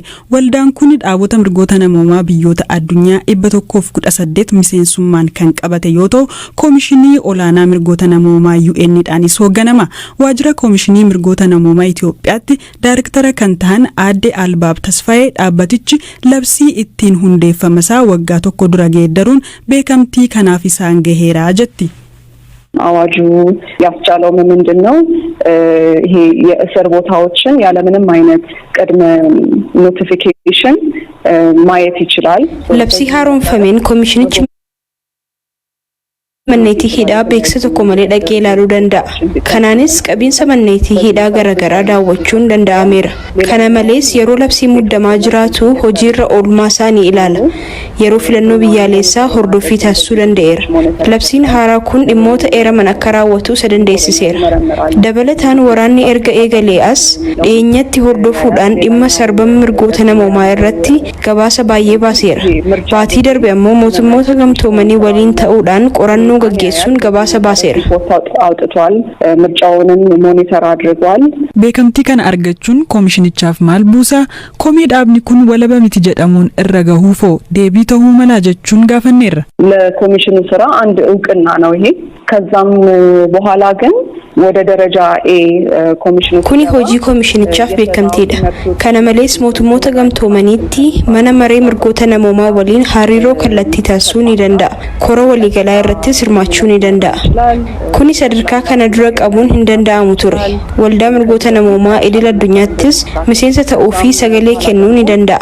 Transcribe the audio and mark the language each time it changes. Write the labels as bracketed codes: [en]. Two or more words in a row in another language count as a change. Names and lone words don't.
[om] Waldaan kun dhaabota mirgoota namoomaa biyyoota addunyaa 118 miseensummaan kan qabate yoo ta'u, Koomishinii olaanaa mirgoota namoomaa UN'dhaanis hoogganama. Waajjira Koomishinii Mirgoota Namoomaa Itoophiyaatti daayirektara kan ta'an Aadde Albaab Tasfaayee dhaabbatichi labsii ittiin hundeeffamasaa waggaa tokko dura geeddaruun beekamtii kanaaf isaan gaheeraa jetti. [am] አዋጁ ያስቻለው ምንድነው? ይሄ የእስር ቦታዎችን ያለምንም አይነት ቅድመ ኖቲፊኬሽን ማየት ይችላል። ለብሲ ሃሮን ፈሜን ኮሚሽንች [om] manneetii hidhaa beeksisa tokko malee dhaqee ilaaluu danda'a. Kanaanis qabiinsa manneetii hidhaa garaagaraa daawwachuun danda'ameera. Kana malees yeroo labsii muddamaa jiraatu hojiirra oolmaa isaanii ilaala. Yeroo filannoo biyyaalessaa hordofii taasisuu danda'eera. Labsiin haaraa kun dhimmoota eeraman akka raawwatu isa dandeessiseera. Dabalataan waraanni erga eegalee as dhiyeenyatti hordofuudhaan dhimma sarbama mirgoota namoomaa irratti gabaasa baay'ee baaseera. Baatii darbe ammoo mootummoota gamtoomanii waliin ta'uudhaan qorannoo gaggeessuun gabaasa baaseera. [am] አውጥቷል ምርጫውንም ሞኒተር አድርጓል። [om] Beekamtii kana argachuun koomishinichaaf maal buusa? Komii dhaabni kun walaba miti jedhamuun irra gahuufoo deebii ta'uu mala jechuun gaafanneerra. [am] ለኮሚሽኑ ስራ አንድ እውቅና ነው ይሄ። ከዛም በኋላ ግን ወደ ደረጃ ኤ ኮሚሽኑ [om] kuni hojii koomishinichaaf beekamtiidha. Kana malees mootummoota gamtoomaniitti mana maree mirgoota namoomaa waliin hariiroo kallattii taasisuu ni danda'a. Kora waliigalaa irrattis hirmaachuu ni danda'a. Kuni sadarkaa kana dura qabuun hin danda'amu ture. Waldaa mirgoota namoomaa idil addunyaattis miseensa ta'uu fi sagalee kennuu ni danda'a.